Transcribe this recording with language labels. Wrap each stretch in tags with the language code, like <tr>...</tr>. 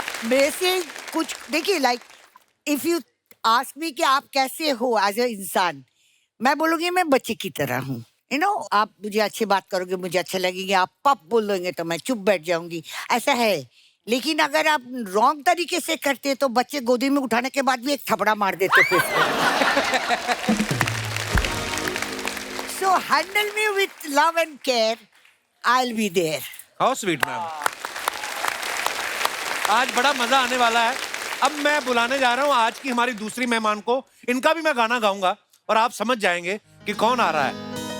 <hi>वैसे कुछ देखिए,</hi> <en>like if you ask me</en> <hi>कि आप कैसे हो एज ए इंसान, मैं बोलूंगी मैं बच्चे की तरह हूँ।</hi> <en>you know,</en> <hi>आप मुझे अच्छी बात करोगे, मुझे अच्छा लगेगा। आप पप बोल दोगे तो मैं चुप बैठ जाऊंगी, ऐसा है। लेकिन अगर आप रॉन्ग तरीके से करते तो बच्चे गोदी में उठाने के बाद भी एक थपड़ा मार देते।</hi> <en>So handle me with love and care, I'll be there. How sweet ma'am.</en> <hi>आज बड़ा मजा आने वाला है। अब मैं बुलाने जा रहा हूँ आज की हमारी दूसरी मेहमान को। इनका भी मैं गाना गाऊंगा और आप समझ जाएंगे कि कौन आ रहा है।</hi>